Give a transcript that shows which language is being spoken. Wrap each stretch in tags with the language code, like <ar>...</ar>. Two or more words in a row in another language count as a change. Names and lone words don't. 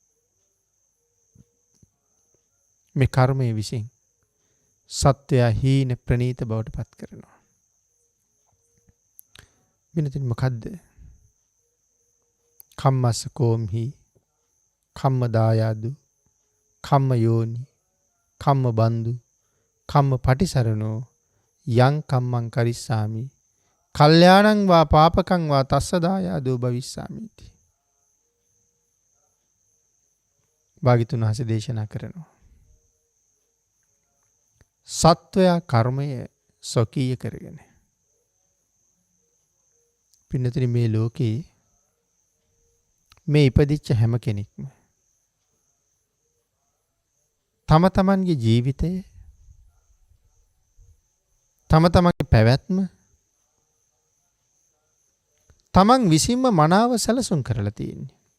<si>මේ කර්මය විසින් සත්වයා හීන ප්‍රනීත බවට පත් කරනවා. වෙනතින් මොකද්ද?</si> <pi>කම්මස්ස කෝම්හි කම්ම දායාදු කම්ම යෝනි කම්ම බන්දු කම්ම පටිසරණෝ යං කම්මං කරිස්සාමි කල්යාණං වා පාපකං වා තස්ස දායාදෝ භවිස්සාමිති.</pi> <si>භාග්‍යතුන් වහන්සේ දේශනා කරනවා සත්වයා කර්මය ස්වකීය කරගෙන පින්නතුනි මේ ලෝකේ මේ ඉපදිච්ච හැම කෙනෙක්ම තම තමන්ගේ ජීවිතය තම තමන්ගේ පැවැත්ම තමන් විසින්ම මනාව සැලසුම් කරලා තියෙන්නේ.</si>